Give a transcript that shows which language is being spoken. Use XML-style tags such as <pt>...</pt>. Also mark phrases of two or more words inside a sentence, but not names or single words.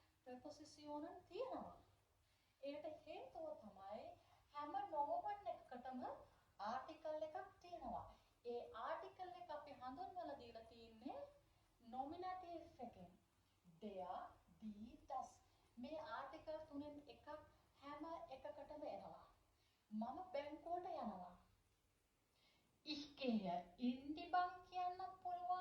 <si>ප්‍රපොසිෂන් තියෙනවා. ඒකට හේතුව තමයි හැම නෝමන් එකකටම ආටිකල් එකක් තියෙනවා. ඒ ආටිකල් එක අපි හඳුන්වලා දීලා තියෙන්නේ නොමිනටිව් එකෙන්.</si> <de>der, die, das.</de> <si>මේ ආටිකල් තුනෙන් එකක් හැම එකකටම එනවා. මම බැංකුවට යනවා.</si> <de>Ich gehe in die Bank</de> <si>කියන්නත් පුළුවන්.</si>